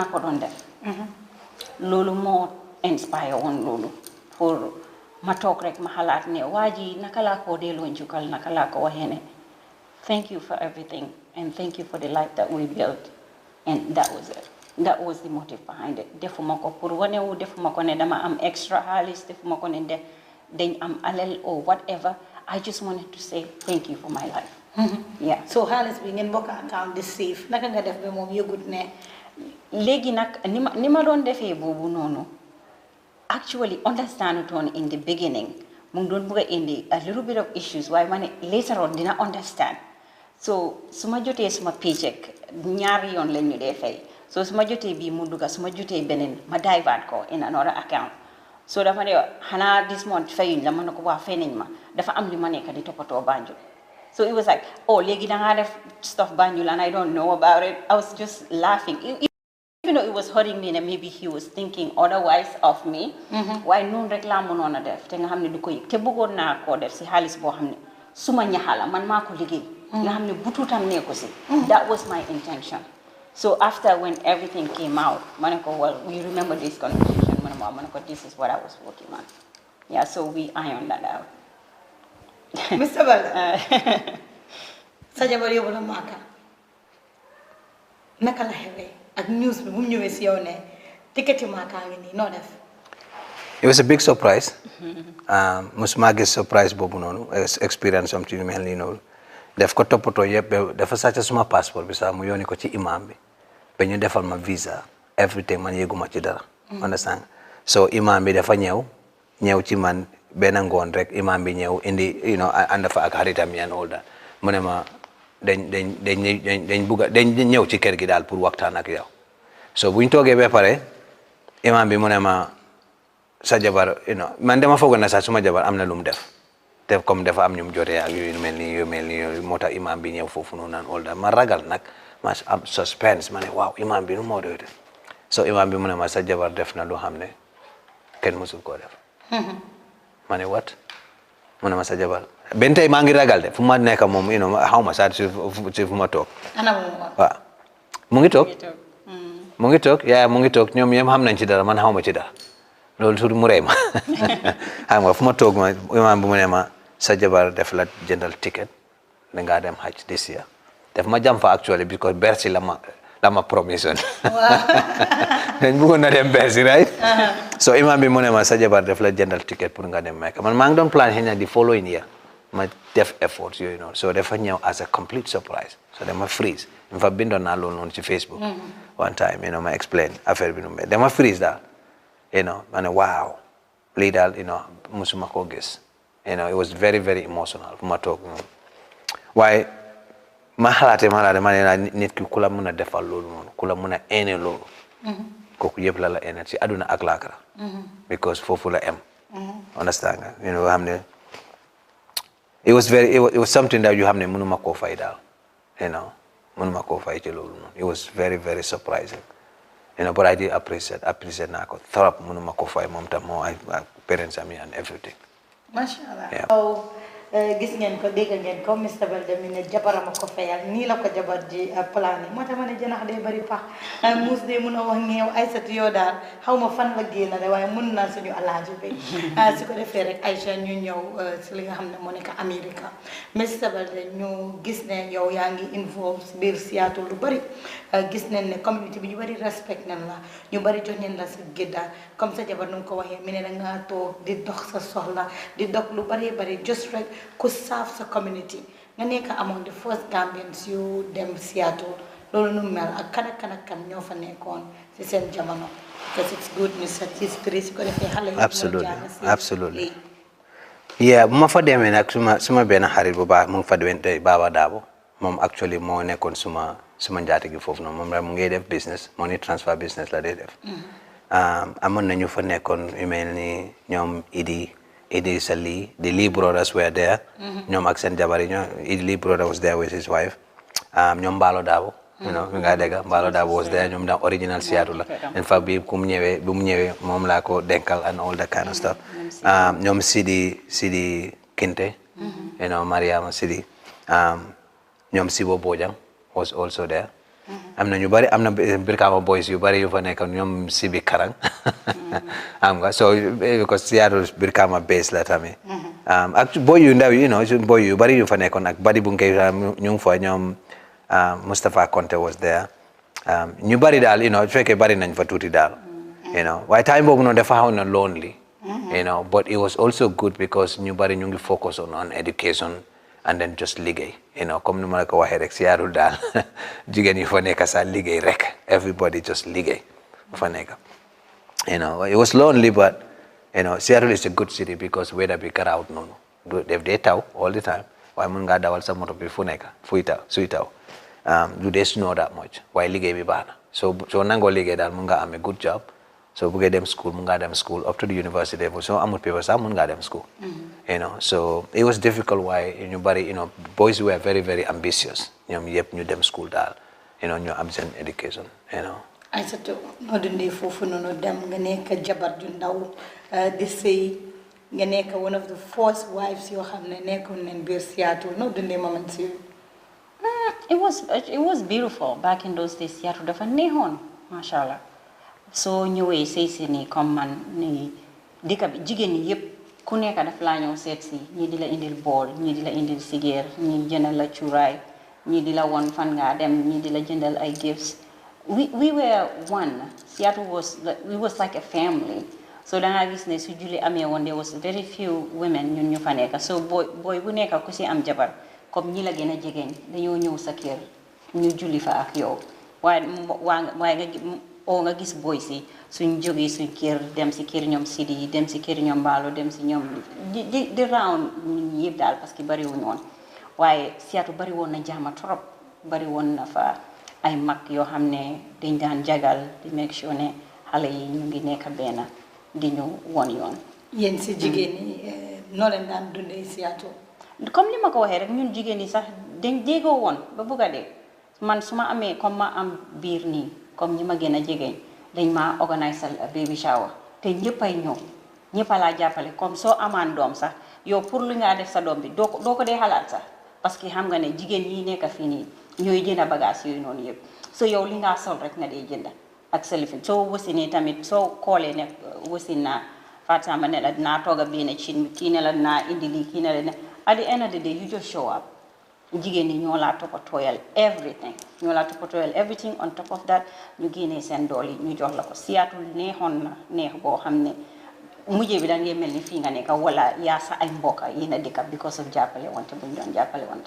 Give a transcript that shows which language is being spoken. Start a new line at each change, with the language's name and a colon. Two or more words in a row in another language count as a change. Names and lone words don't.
Wolof: ko doon def loolu moo inspire woon loolu pour ma toog rek ma xalaat ne waa ji naka laa koo delloo njukkal naka laa ko waxee ne
English: thank you for everything and thank you for the life that we built and that was it that was the motive behind it
Wolof: defuma ko pour wane wu defuma ko ne dama am extra xaalis defuma ko ne dañ am alal
English: or whatever I just wanted to say thank you for my life yeah
Wolof: so xaalis bi ngeen bokk account di safe naka nga def ba moom yëgut ne léegi nag ni ma doon defee boobu noonu
English: actually understand
Wolof: toon
English: in the beginning
Wolof: mu ngi doon bëgg a indi
English: a little bit of issues
Wolof: waaye ma ne
English: later on
Wolof: dina understand so su ma jotee suma paycheck ñaari yoon lañ ñu dee fay so su ma jotee bii mu dugga su ma jotee beneen ma divert ko
English: in another account
Wolof: so dafa ne xanaa
English: this month
Wolof: fayuñ la ma ne ko waa fay nañ ma dafa am li ma nekk di toppatoo Banjul
English: so it was like oh
Wolof: léegi dangaa def stuff Banjul
English: and I don't know about it I was just laughing even though it was hurting me and maybe he was thinking otherwise of me
Wolof: waaye noonu rek laa mënoon a def te nga xam ne du ko yëg te bëggoon naa koo def si xaalis boo xam ne suma ñaxala man maa ko liggéey nga xam ne butuutam nee ko si
English: that was my intention so after when everything came out
Wolof: ma ne ko
English: well we remember this conversation
Wolof: ma ne ko
English: this is what I was working on yeah so we ironed that out
Wolof: Mr. Balde sa jabar yóbbu la Màkka naka la xewee ak news bi bu mu ñëwee si yow ne ticket yi maakaa ngi nii noo def.
English: It was a big surprise.
Wolof: Musuma gis surprise boobu noonu experience am ci yu mel nii noonu def ko toppatoo yëpp dafa sàcc suma passeport bi sax mu yónni ko ci imam bi ba ñu defal ma visa everything man yëguma ci dara. understand so imam bi dafa ñëw ci man benn ngoon rek imam bi ñëw indi ànd fa ak xaritam yi
English: and all that
Wolof: mu ne ma dañ ñëw ci kër gi daal pour waxtaan ak yow so buñ toogee ba pare imam bi mu ne ma sa jabar man dama foog na sax suma jabar am na lu mu def comme dafa am ñu mu jotee ak yu mel ni moo tax imam bi ñëw foofu noonu naan
English: all that
Wolof: ma ragal nag ma am suspense ma ne waaw imam bi nu moo doy def so imam bi mu ne ma sa jabar def na lu xam ne kenn mësul koo def ma ne what mu ne ma sa jabar benn tey maa ngi ragal de fu ma nekk moom xaw ma sax ci fu ma toog waaw mu ngi toog mu ngi toog ñoom ñoom xam nañ ci dara man xaw ma ci dara loolu tuuti mu rey ma xam nga fu ma toog ma imam bu mu ne ma sa jabar def la jëndal ticket da ngaa dem hajj
English: this year
Wolof: def ma jam fa actually because Bercy la ma promission dañ bëggoon na dem Bercy right so imam bi mu ne ma sa jabar def la jëndal ticket pour nga dem Mecca man maa ngi doon plan xëy na di
English: following year
Wolof: ma def efforts yooyu noonu so dafa ñëw
English: as a complete surprise
Wolof: so dama freeze
English: in fact
Wolof: bindoon naa loolu noonu ci Facebook
English: one time
Wolof: ma explain affaire bi nu mu dama freeze daal ma ne waaw lii daal musuma koo gis
English: it was very very emotional
Wolof: fu ma toog waaye ma xalaate ma ne nit ki ku la mën a defal loolu noonu ku la mën a ene loolu kooku yëpp la ene ci aduna ak laakara because foofu la understand nga xam ne
English: it was something that you
Wolof: xam ne mënuma koo fay daal mënuma koo fay ci loolu noonu
English: it was very very surprising but I did appreciate
Wolof: naa ko trop mënuma ko fay moom tam moo ay parents am
English: and everything.
Arabic: Masha Allah.
Wolof: Gis ngeen ko dégg ngeen ko Mr. Baldeh mi ne jabarama ko fayal nii la ko jabar ji plan yi moo tax ma ne janax dee bari pax muus dee mun a wax ngeew Aysatu yoo daal xaw ma fan la génn de waaye mun naa suñu alaaji bi su ko defee rek Aïcha ñu ñëw si li nga xam ne moo nekk Amérique Mr. Baldeh ñu gis ne yow yaa ngi involve si biir Seattle lu bari gis nañ ne communauté bi ñu bari respect nañ la ñu bari jox nañ la sa gédda comme sa jabar nu ko waxee mi ne da ngaa toog di dox sa soxla di dox lu bari bari just rek ku serve sa community nga nekk
English: among the first Gambians
Wolof: yu dem Seattle loolu nu mel ak kan ñoo fa nekkoon si seen jamono
English: because it's good research history
Wolof: su ko defee xale yi absolutely bu ma fa demee nag suma benn xarit bu baax mu ngi fa demee Baba Dabo moom actually moo nekkoon suma njaati gi foofu noonu moom la mu ngi def
English: business money transfer business
Wolof: la dee def amoon na ñu fa nekkoon yu mel ni ñoom Idi Sali,
English: the Lee brothers were there.
Wolof: Ñoom ak seen jabar yi Idi Lee
English: brother was there with his wife.
Wolof: ñoom Mballo Dabo, mi nga dégg Mballo Dabo
English: was there.
Wolof: ñoom da original Seattle la.
English: In fact
Wolof: bi mu ñëwee moom laa ko denkal
English: and all that kind of stuff.
Wolof: ñoom Sidi Kinte, Mariama Sidi.
English: ñoom Sibo Bojang was also there.
Wolof: am na ñu bari am na Brikama boys yu bari yu fa nekk ñoom Sibi Karang am nga so because Seattle Brikama base la tamit ak boy yu ndaw boy yu bari yu fa nekkoon ak badi bu ngay ñu ngi fa ñoom Mustafa Conte
English: was there
Wolof: ñu bari daal fekkee bari nañ fa tuuti daal waaye time boobu noonu dafa xaw na lonely
English: but it was also good because
Wolof: ñu bari ñu ngi
English: focus on education and then just
Wolof: liggéey comme ni ma la ko waxee rek Seattle daal jigéen yi fa nekk sax liggéey rek
English: everybody just
Wolof: liggéey fa nekk
English: it was lonely but Seattle is a good city because
Wolof: weather bi garaawut noonu def dee taw
English: all the time
Wolof: waaye mun ngaa dawal sa moto bi fu nekk suy taw du dee snow
English: that much
Wolof: waaye liggéey bi baax na soo nangoo liggéey daal mun nga am
English: a good job
Wolof: so buggee dem school mun ngaa dem school
English: up to the university level
Wolof: so amul paper sax mun ngaa dem school
English: so it was difficult
Wolof: waaye ñu bari
English: boys were very very ambitious
Wolof: ñoom yëpp ñu dem school daal ñu am seen education Aïssatou noo dundee foofu noonu dem nga nekk jabar ju ndaw di sëy nga nekk
English: one of the first wives
Wolof: yoo xam ne nekkoon nañ biir Seattle noo dundee moment si
English: it was beautiful back in those days
Wolof: Seattle dafa neexoon
Arabic: masha Allah
Wolof: soo ñëwee sëy si nii comme man ni dëkk bi jigéen ñi yëpp ku nekk daf laa ñëw seet si ñii di la indil bool ñii di la indil sigeer ñii jëndal la cuuraay ñii di la won fan ngaa dem ñii di la jëndal ay
English: gifts we were one. Seattle was like a family.
Wolof: So da nga gis ne su julli amee woon
English: there was very few women
Wolof: ñun ñu fa nekk so boy bu nekk ku si am jabar comme ñi la gën a jegeñ dañoo ñëw sa kër ñu julli fa ak yow waaye nga gis boy si suñ jógee suñ kër dem si kër ñoom Sidi dem si kër ñoom Mbaalo dem si ñoom di round ñun yëpp daal
French: parce que
Wolof: bari wuñ woon waaye Seattle bari woon na jaama trop bari woon na fa ay mag yoo xam ne dañ daan jagal di
English: make sure
Wolof: ne xale yi ñu ngi nekk benn di ñu won yoon. yéen si jigéen ñi noo leen daan dundee Seattle. comme ni ma ko waxee rek ñun jigéen ñi sax dañ déggoo woon ba bugg a dee man su ma amee comme ma am biir nii comme ñi ma gën a jegeñ dañ ma organiser
English: baby shower
Wolof: te ñëppay ñëw ñëpp a laa jàppale comme soo amaan doom sax yow pour lu ngaa def sa doom bi doo ko dee xalaat sax
French: parce que
Wolof: xam nga ne jigéen ñi nekk fii nii ñooy jënd bagage yooyu noonu yëpp so yow li ngaa sol rek nga dee jënd ak sa lifin soo wasinee tamit soo koolee ne wasin naa Fatima ne la dinaa toog a benn cin kii ne la dinaa indi lii kii ne la
English: at the end of the day you just show up
Wolof: jigéen ñi ñoo laa toppatooyal everything on top of that ñu génnee seen dool yi ñu jox la ko Seattle neexoon na neex boo xam ne mujjee bi da ngay mel ni fii nga nekk wala yaa sa ay mbokka yéen a dëkk
English: because of
Wolof: jàppale wante buñ doon jàppale wante